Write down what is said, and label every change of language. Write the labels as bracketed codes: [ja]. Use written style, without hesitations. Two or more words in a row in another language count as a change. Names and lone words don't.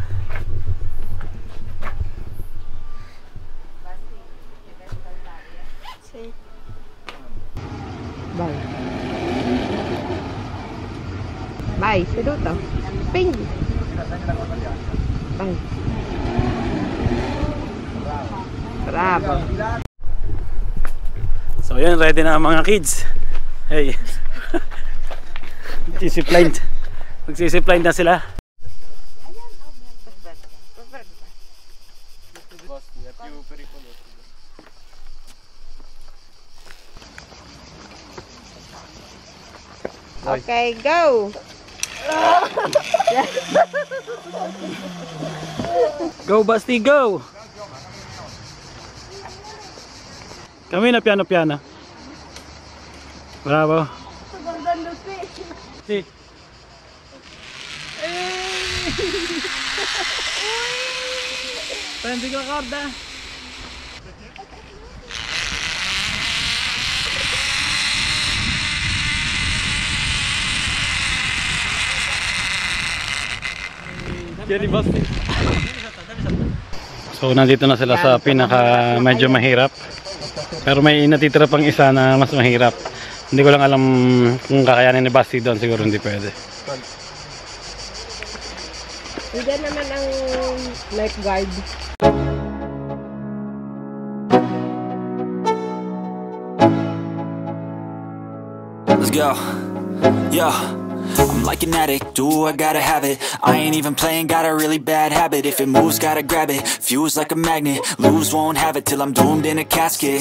[it] Sì. Vai. Vai, seduto. Spingi. Vai. Bravo. [tl] So yan, ready na ang mga kids. Hey. Magsisipline na sila. [en] Okay, go! Go, Basti, go! [tl] Kami na piano-piano. [it] Bravo. Si. Prendi ko korda. [tl] So nandito na sila sa pinaka medyo mahirap. Pero may natitira pang isa na mas mahirap. Hindi ko lang alam kung kakayanin ni Basti doon, siguro hindi pwede. Hindi naman ang lifeguard. [en] Let's go. Yeah. I'm like an addict, do I gotta have it. I ain't even playing, got a really bad habit. If it moves, gotta grab it, fuse like a magnet. Lose, won't have it till I'm doomed in a casket.